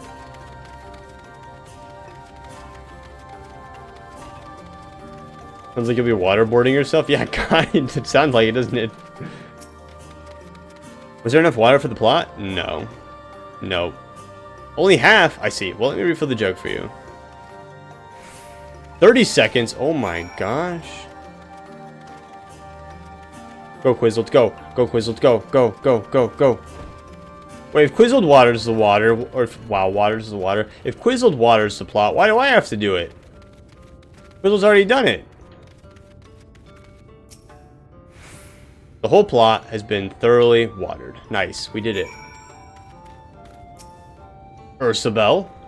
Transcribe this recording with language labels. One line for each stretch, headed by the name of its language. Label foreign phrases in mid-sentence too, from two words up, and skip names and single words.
English: Sounds like you'll be waterboarding yourself? Yeah, kind. It sounds like it, doesn't it? Was there enough water for the plot? No. No. Only half? I see. Well, let me refill the jug for you. 30 seconds. Oh my gosh. Go, Quizzled. Go. Go, Quizzled. Go. Go. Go. Go. Go. Wait, if Quizzled waters the water, or if WoW waters the water, if Quizzled waters the plot, why do I have to do it? Quizzled's already done it. The whole plot has been thoroughly watered. Nice. We did it. Ursabel.